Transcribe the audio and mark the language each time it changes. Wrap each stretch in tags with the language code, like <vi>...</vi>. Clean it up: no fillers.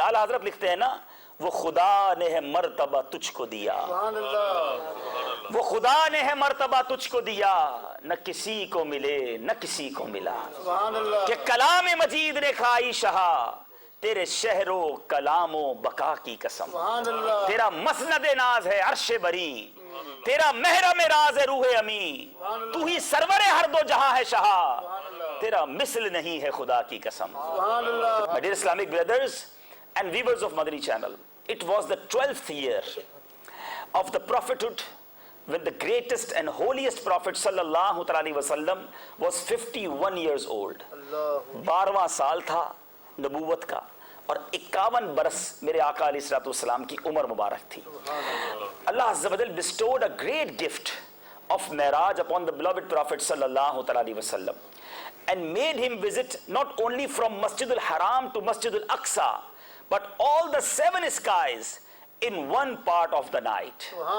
<ur>اعلیٰ حضرت لکھتے ہیں نا, وہ خدا نے ہے مرتبہ تجھ کو دیا, وہ خدا نے ہے مرتبہ تجھ کو دیا, نہ کسی کو ملے نہ کسی کو ملا, کہ کلام مجید نے کھائی شہا, تیرے شہر و کلام و بقا کی قسم. تیرا مسند ناز ہے عرش بری, تیرا محرم راز ہے روح امی, تو ہی سرور ہر دو جہاں ہے شہا, تیرا مثل نہیں ہے خدا کی قسم.</ur> <en>My dear Islamic brothers and viewers of Madani channel, it was the 12th year of the prophethood when the greatest and holiest prophet sallallahu alaihi wasallam was 51 years old.</en> <ur>12واں سال تھا نبوت کا, اور 51 برس میرے آقا علیہ الصلوۃ والسلام کی عمر مبارک تھی.</ur> <en>Allah Azza wa Jal bestowed a great gift of Miraj upon the beloved prophet sallallahu alaihi wasallam and made him visit not only from Masjid al-Haram to Masjid al-Aqsa, but all the 7 skies in one part of the night.</en>